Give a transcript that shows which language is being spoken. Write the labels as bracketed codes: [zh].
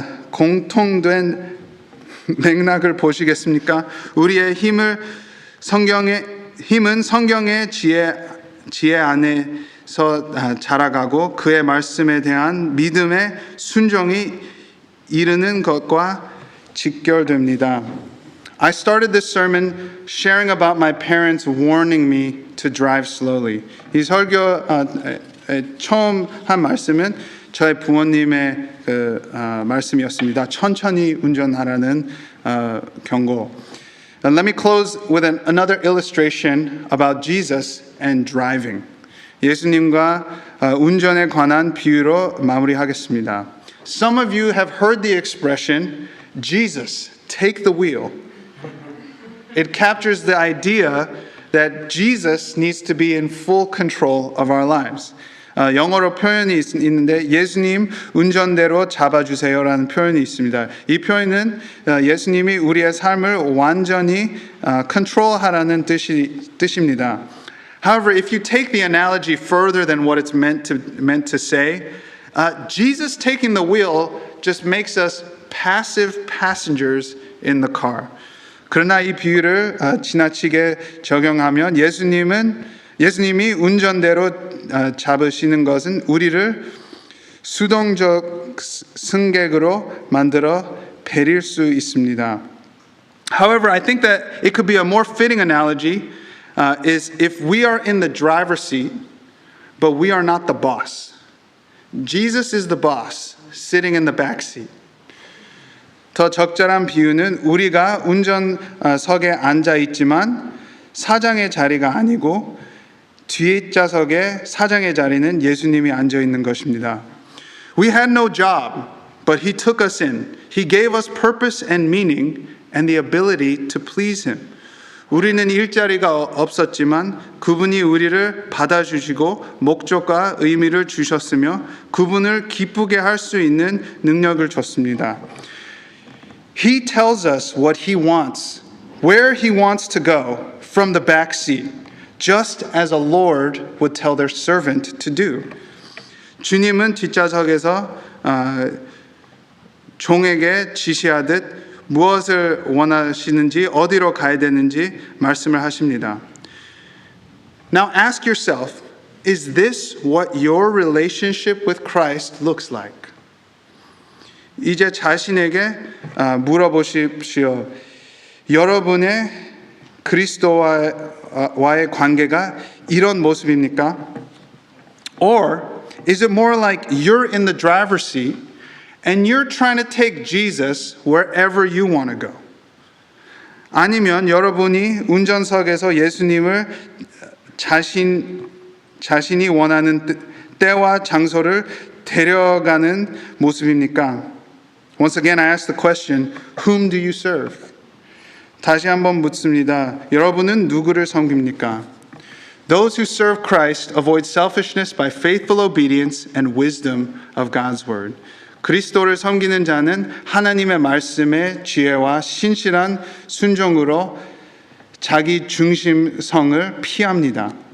[ko] 공통된 맥락을 보시겠습니까? 우리의 힘은 성경의 지혜 안에서 자라가고 그의 말씀에 대한 믿음의 순종이 이르는 것과 직결됩니다. [en] I started this sermon sharing about my parents warning me to drive slowly. [ko] 이 설교 처음 한 말씀은 저의 부모님의 말씀이었습니다. 천천히 운전하라는 경고. [en] And let me close with another illustration about Jesus and driving. [ko] 예수님과 운전에 관한 비유로 마무리하겠습니다. [en] Some of you have heard the expression, Jesus, take the wheel. It captures the idea that Jesus needs to be in full control of our lives. [ko] 영어로 표현이 있는데 예수님 운전대로 잡아주세요라는 표현이 있습니다. 이 표현은 예수님이 우리의 삶을 완전히 컨트롤하라는 뜻입니다. [en] However, if you take the analogy further than what it's meant to say, Jesus taking the wheel just makes us passive passengers in the car. [ko] 그러나 이 비유를 지나치게 적용하면 예수님이 운전대로 잡으시는 것은 우리를 수동적 승객으로 만들어 베릴 수 있습니다. [en] However, I think that it could be a more fitting analogy is if we are in the driver's seat, but we are not the boss. Jesus is the boss, sitting in the back seat. [ko] 더 적절한 비유는 우리가 운전석에 앉아 있지만 사장의 자리가 아니고 뒷좌석에 사장의 자리는 예수님이 앉아 있는 것입니다. [en] We had no job, but he took us in. He gave us purpose and meaning and the ability to please him. [ko] 우리는 일자리가 없었지만 그분이 우리를 받아주시고 목적과 의미를 주셨으며 그분을 기쁘게 할 수 있는 능력을 줬습니다. [en] He tells us what he wants, where he wants to go from the back seat. Just as a Lord would tell their servant to do. [ko] 주님은 뒷좌석에서 종에게 지시하듯 무엇을 원하시는지 어디로 가야 되는지 말씀을 하십니다. [en] Now ask yourself, is this what your relationship with Christ looks like? [ko] 이제 자신에게 물어보십시오. 여러분의 그리스도와의 관계가 이런 모습입니까? [en] Or is it more like you're in the driver's seat and you're trying to take Jesus wherever you want to go? [ko] 아니면 여러분이 운전석에서 예수님을 자신이 원하는 때와 장소를 데려가는 모습입니까? [en] Once again, I ask the question, whom do you serve? [ko] 다시 한번 묻습니다. 여러분은 누구를 섬깁니까? [en] Those who serve Christ avoid selfishness by faithful obedience and wisdom of God's word. [ko] 그리스도를 섬기는 자는 하나님의 말씀의 지혜와 신실한 순종으로 자기 중심성을 피합니다.